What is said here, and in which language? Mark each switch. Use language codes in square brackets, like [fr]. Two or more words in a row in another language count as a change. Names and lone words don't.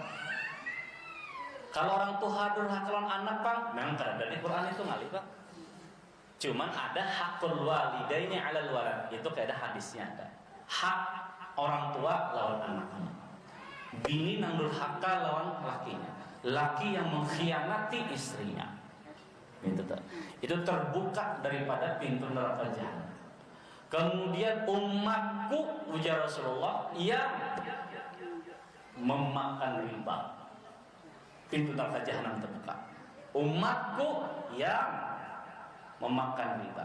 [bjn] Kalau orang tua durhaka lawan anak Pak, memang ada di Quran itu ngalih Pak. [id] Cuman ada [ar] حق الوالدين على الولد. [bjn] Itu kayak ada hadisnya ada. Hak orang tua lawan anaknya. Bini nang durhaka lawan lakinya. [id] Laki yang mengkhianati istrinya. Itu terbuka daripada pintu neraka jahanam. Kemudian umatku ujar Rasulullah yang memakan riba. Pintu neraka jahanam terbuka. Umatku yang memakan riba.